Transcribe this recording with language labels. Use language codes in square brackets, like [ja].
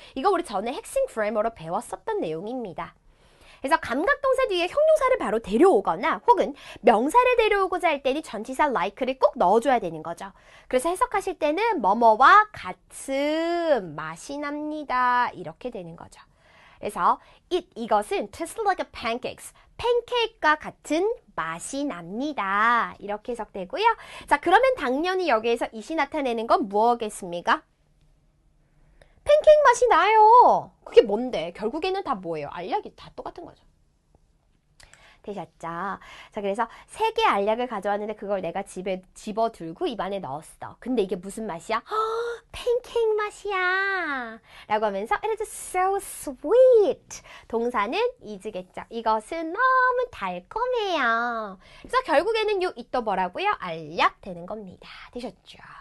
[ko] 이거 우리 전에 핵심 그래머로 배웠었던 내용입니다. 그래서 감각동사 뒤에 형용사를 바로 데려오거나 혹은 명사를 데려오고자 할 때는 전치사 like를 꼭 넣어줘야 되는 거죠. 그래서 해석하실 때는 뭐뭐와 같은 맛이 납니다. 이렇게 되는 거죠. 그래서 이것은 [en] tastes like a pancakes. [ko] 팬케이크와 같은 맛이 납니다. 이렇게 해석되고요. 자, 그러면 당연히 여기에서 it이 나타내는 건 무엇겠습니까? 팬케이크 맛이 나요. 그게 뭔데? 결국에는 다 뭐예요? 알약이 다 똑같은 거죠. 되셨죠? 자, 그래서 3개 알약을 가져왔는데 그걸 내가 집에 집어들고 입안에 넣었어. 근데 이게 무슨 맛이야? 팬케이크 맛이야. 라고 하면서 [en] it is so sweet. [ko] 동사는 is겠죠. 이것은 너무 달콤해요. 그래서 결국에는 요 it도 뭐라고요? 알약 되는 겁니다. 되셨죠?